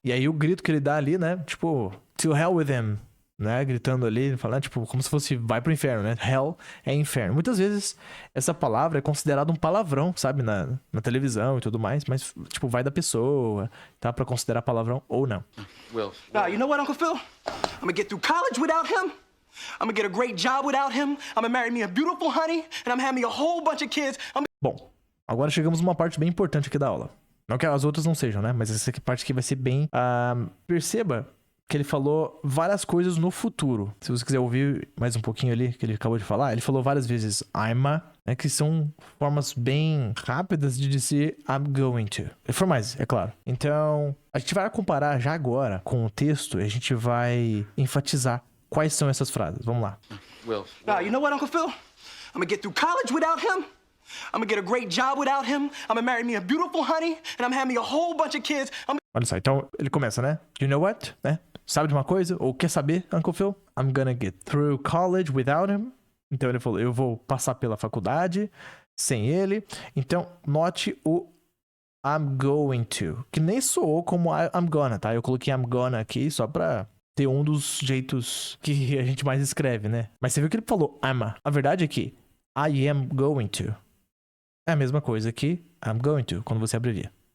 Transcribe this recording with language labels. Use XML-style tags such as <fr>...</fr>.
<pt>E aí o grito que ele dá ali, né? Tipo,</pt> <en>to hell with him.</en> <pt>Né, gritando ali, falando, tipo, como se fosse vai pro inferno, né? Hell é inferno. Muitas vezes essa palavra é considerada um palavrão, sabe? Na televisão e tudo mais, mas, tipo, vai da pessoa, tá? Pra considerar palavrão ou não.</pt> <en>Will. You know what, Uncle Phil? I'm gonna get through college without him. I'm gonna get a great job without him. I'm gonna marry me a beautiful honey, and I'm gonna have me a whole bunch of kids.</en> <pt>Bom, agora chegamos numa parte bem importante aqui da aula. Não que as outras não sejam, né? Mas essa parte aqui vai ser bem... perceba que ele falou várias coisas no futuro. Se você quiser ouvir mais um pouquinho ali, que ele acabou de falar, ele falou várias vezes I'm, né, que são formas bem rápidas de dizer</pt> <en>I'm going to.</en> <pt>Formais, é claro. Então, a gente vai comparar já agora com o texto e a gente vai enfatizar quais são essas frases. Vamos lá.</pt> <en>Will. You know what, Uncle Phil? I'm gonna get through college without him. I'm gonna get a great job without him. I'm gonna marry me a beautiful honey, and I'm gonna have me a whole bunch of kids.</en> <pt>Olha só, então ele começa, né?</pt> <en>You know what?</en> <pt>Né? Sabe de uma coisa? Ou quer saber, Uncle Phil?</pt> <en>I'm gonna get through college without him.</en> <pt>Então ele falou, eu vou passar pela faculdade sem ele. Então, note o</pt> <en>I'm going to,</en> <pt>que nem soou como</pt> <en>I'm gonna,</en> <pt>tá? Eu coloquei</pt> <en>I'm gonna</en> <pt>aqui só pra ter um dos jeitos que a gente mais escreve, né? Mas você viu que ele falou I'm. A verdade é que</pt> <en>I am going to</en> <pt>é a mesma coisa que</pt> <en>I'm going to,</en> <pt>quando você abrevia.</pt>